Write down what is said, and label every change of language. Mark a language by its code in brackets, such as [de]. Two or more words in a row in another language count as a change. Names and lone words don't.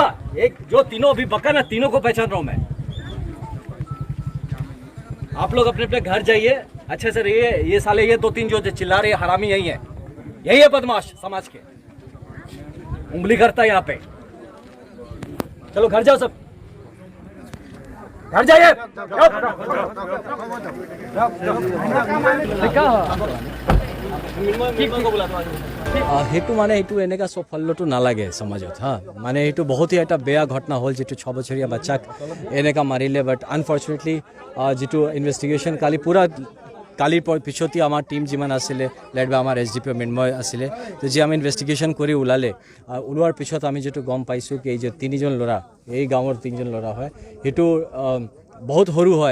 [hi] एक जो तीनों अभी बका ना, तीनों को पहचान रहा हूं मैं। आप लोग अपने अपने घर जाइए, अच्छे से रहिए। ये साले ये 2-3 जो चिल्ला रहे हरामी यही है, यही है बदमाश समाज के, उंगली करता है यहाँ पे। चलो घर जाओ, सब घर जाइए। [as] সেইটো মানে এইটো এনেকা সফলটো নালাগে সমাজত। মানে এইটো বহুত এটা বেয়া ঘটনা হ'ল, যেটো 6 বছৰীয়া বাচ্চাক এনেকা মাৰিলে। [en] But unfortunately [as] যেটো ইনভেষ্টিগেশ্যন কালিৰ পিছতে আমাৰ টিম যিমান আছিলে, [en] led by [as] আমাৰ SDPO মৃন্ময় আছিলে, তো যি আমি ইনভেষ্টিগেশ্যন কৰি ওলোৱাৰ পিছত আমি যেটো গম পাইছোঁ কি এই যে 3জন ল'ৰা, এই গাঁৱৰ 3জন ল'ৰা হয়, সেইটো বহুত সৰু হয়।